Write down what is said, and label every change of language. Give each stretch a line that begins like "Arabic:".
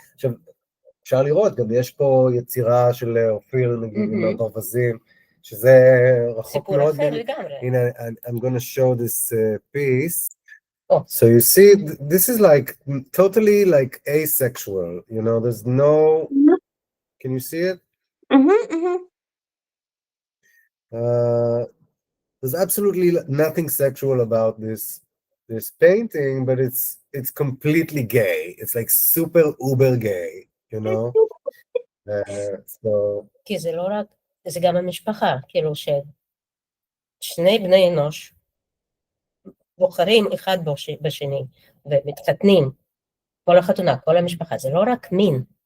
Hebrew: עכשיו, אפשר לראות, גם יש פה יצירה של אופיר, נגיד, עם הברווזים, שזה רחוק מאוד. סיפור אחר לגמרי.
English: הנה, I'm going to show this piece. So you see, this is like totally like asexual, you know, there's no, can you see it? There's absolutely nothing sexual about this painting, but it's completely gay. It's like super uber gay, you know? So...
Hebrew: כי זה לא רק, זה גם המשפחה, כאילו ששני בני אנוש בוחרים אחד בשני ומתחתנים, כל החתונה, כל המשפחה, זה לא רק מין.